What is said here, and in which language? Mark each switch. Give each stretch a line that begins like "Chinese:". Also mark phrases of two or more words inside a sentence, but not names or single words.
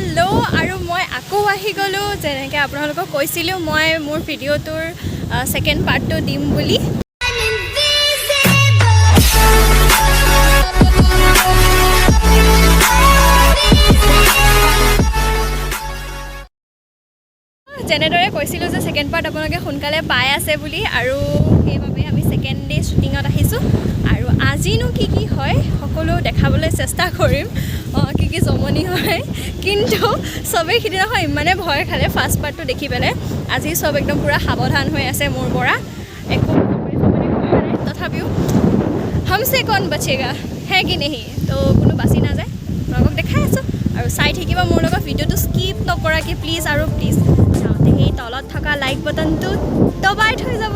Assamese: আৰু মই আকৌ আহি গ'লোঁ যেনেকৈ আপোনালোকক কৈছিলোঁ মই মোৰ ভিডিঅ'টোৰ
English: second partটো
Assamese: দিম বুলি যেনেদৰে কৈছিলোঁ যে
English: second part
Assamese: আপোনালোকে সোনকালে পাই আছে বুলি আৰু সেইবাবে আমি
English: second day shootingত
Assamese: আহিছোঁ আৰু আজিনো কি কি হয় সকলো দেখাবলৈ চেষ্টা কৰিম কি জমনি হয় কিন্তু চবেই সিদিনাখন ইমানে ভয় খালে
English: first partটো
Assamese: দেখি পেলাই আজি চব একদম পূৰা সাৱধান হৈ আছে মোৰ পৰা একো জমনি হোৱা নাই তথাপিও
Hindi: हमसे कौन बचेगा है कि नहीं तो
Assamese: কোনো বাচি নাযায় আপোনালোকক দেখাই আছোঁ আৰু চাই থাকিবা মোৰ লগত ভিডিঅ'টো স্কিপ নকৰাকৈ প্লিজ আৰু প্লিজ চাওঁতে সেই তলত থকা
English: like buttonটো
Assamese: দবাই থৈ যাব